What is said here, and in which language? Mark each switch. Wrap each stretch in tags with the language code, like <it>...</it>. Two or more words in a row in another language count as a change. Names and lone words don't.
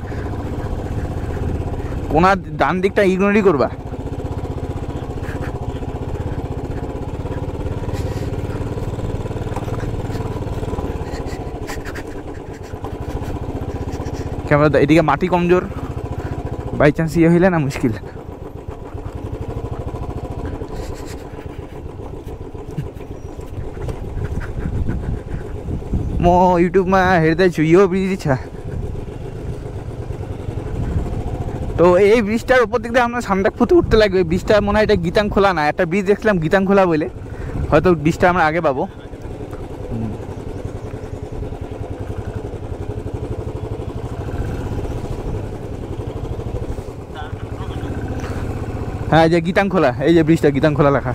<bn>কোনার ডান দিকটা ইগনোরই করবা। ক্যামেরা এদিকে মাটি কমজোর,</bn> <en>by chance</en> <bn>ইয়ে হইলে না মুশকিল।</bn> <ne>म युट्युबमा हेर्दैछु यो ब्रिज छ।</ne> <bn>তো এই ব্রিজটার উপর দিক দিয়ে আমরা সামনে ফুটে উঠতে লাগবে। ব্রিজটা মনে হয় এটা গীতাংখোলা না, একটা ব্রিজ দেখলাম গীতাংখোলা বলে, হয়তো ব্রিজটা আমরা আগে পাবো। হ্যাঁ যে গীতাংখোলা, এই যে ব্রিজটা গীতাংখোলা লেখা।</bn>